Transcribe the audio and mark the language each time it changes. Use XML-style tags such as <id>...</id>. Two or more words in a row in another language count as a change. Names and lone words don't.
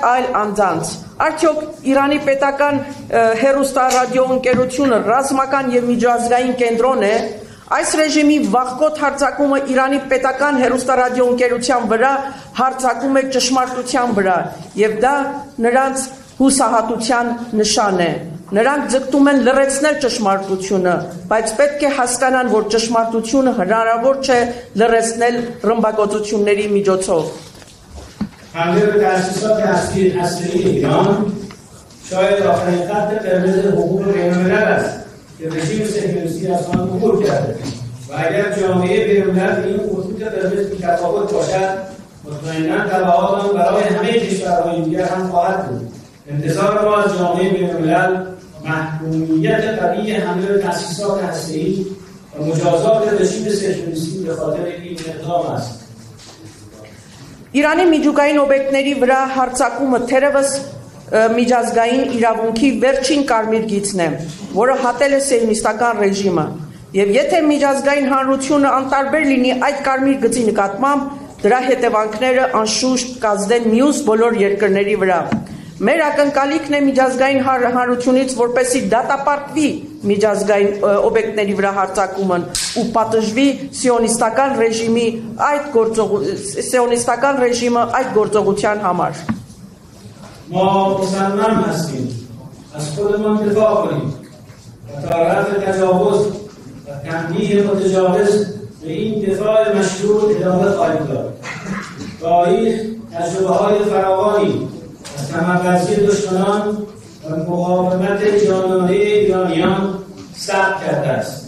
<hy>այլ անձանց։ Արդյոք Իրանի պետական հեռուստարադիոընկերությունը ռազմական եւ միջազգային կենտրոն է։ Այս ռեժիմի վախկոտ հարձակումը Իրանի պետական հեռուստարադիոընկերության վրա հարձակում է ճշմարտության վրա, եւ դա նրանց հուսահատության նշան է։ Նրանք ձգտում են լրացնել ճշմարտությունը, բայց պետք է հասկանան, որ ճշմարտությունը հնարավոր չէ լրացնել ռմբակոծությունների միջոցով։</hy> <fa>حمله به تأسیسات هسته‌ای ایران شاید آخرین خط قرمز حقوق بین‌الملل است که رژیم صهیونیستی از آن عبور کرده و اگر جامعه بین‌الملل به این خطوط قرمز بی‌تفاوت باشد مطمئناً تبعات آن برای همه کشورهای دیگر هم خواهد بود. انتظار ما از جامعه بین‌الملل محکومیت قوی حمله به تأسیسات هسته‌ای و مجازات رژیم صهیونیستی به خاطر این اقدام است.</fa> <hy>Իրանի միջուկային օբյեկտների վրա հարձակումը թերևս միջազգային իրավունքի վերջին կարմիր գիծն է, որը հատել է սիոնիստական ռեժիմը, եւ եթե միջազգային հանրությունը անտարբեր լինի այդ կարմիր գծի նկատմամբ, դրա հետևանքները անշուշտ կազդեն մյուս բոլոր երկրների վրա։ Մեր ակնկալիքն է միջազգային հանրությունից, որպեսզի դատապարտվի միջազգային օբյեկտների վրա հարձակումն ու պատժվի սիոնիստական ռեժիմը այդ գործողության համար։</hy> <fa>ما مصمم هستیم از خودمان دفاع کنیم و تا رفع تجاوز و تنبیه متجاوز به این دفاع مشروع ادامه خواهیم داد. تاریخ تجربه‌های فراوانی از تمرکزی دشمنان و مقاومت جانانه ایرانیان ثبت کرده است.</fa>